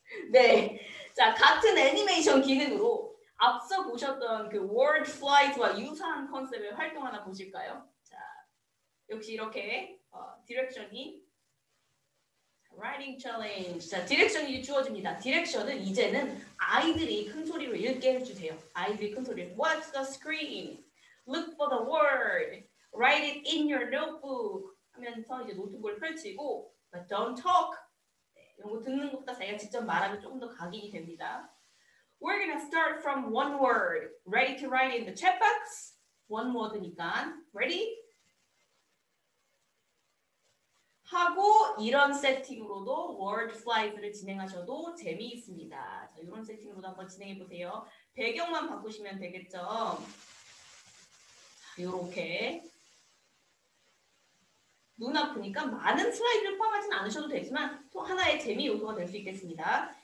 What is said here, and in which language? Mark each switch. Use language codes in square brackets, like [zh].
[ko] 네, 자 같은 애니메이션 기능으로 앞서 보셨던 그 Word Flight와 유사한 컨셉의 활동 하나 보실까요? 자, 역시 이렇게 디렉션이 Writing Challenge. 자, 디렉션이 주어집니다. 디렉션은 이제는 아이들이 큰 소리로 읽게 해주세요. 아이들이 큰 소리로 [en] Watch the screen. Look for the word. Write it in your notebook. [ko] 하면서 이제 노트북을 펼치고 [en] But don't talk. [ko] 네, 이런 거 듣는 것보다 자기가 직접 말하면 조금 더 각인이 됩니다. [en] We're gonna start from one word. Ready to write in the chat box? One word [ko] 니까. [en] Ready? [ko] 하고 이런 세팅으로도 Word Flight를 진행하셔도 재미있습니다. 자, 이런 세팅으로도 한번 진행해 보세요. 배경만 바꾸시면 되겠죠. 이렇게 눈 아프니까 많은 슬라이드를 포함하지는 않으셔도 되지만 또 하나의 재미 요소가 될 수 있겠습니다.